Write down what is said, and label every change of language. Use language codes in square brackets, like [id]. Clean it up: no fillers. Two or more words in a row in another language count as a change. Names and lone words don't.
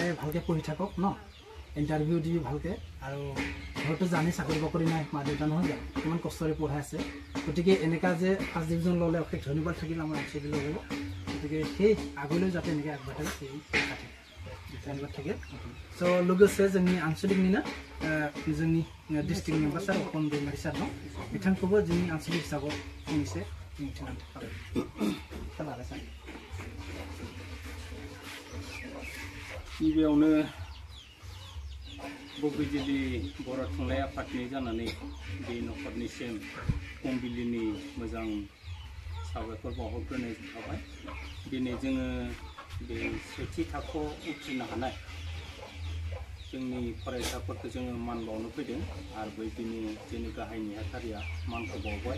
[as] ভালকৈ পঢ়ি থাকক ন ইণ্টাৰভিউ দি ভালকৈ আৰু ঘৰতো জানি চাকৰি বাকৰি নাই মা দেউতা নহয় জানো কিমান কষ্টৰে পঢ়াই আছে গতিকে এনেকুৱা যে ফাৰ্ষ্ট ডিভিজন ল'লে অশেষ ধন্যবাদ থাকিল আমাৰ আনচলিক ল'ব গতিকে সেই আগলৈ যাতে এনেকৈ আগবাঢ়ে সেই ধন্যবাদ থাকিল চ' [brx] लोगोसे जोंनि आनचलिकनिनो जोंनि डिस्ट्रिक्ट मेम्बार सार अकन दैमारि सार दं बिथांखौबो जोंनि आनचलिक हिसाबाव फंनैसो मिथिनानै खोनाबाय सार गिबियावनो बुजिलि बर' थुनलाइ आफादनि जानानै बे न'खरनिसिम फुंबिलिनि मोजां साबायखर बावहरग्रोनाय थाबाय दिनै जोङो बे सेथि थाखोआव उथ्रिनो हानाय जोंनि फरायसाफोरखौ जोङो मान बावनो फैदों आरो बैदिनि जोंनि गाहाय नेहाथारिया मानखौ बावबाय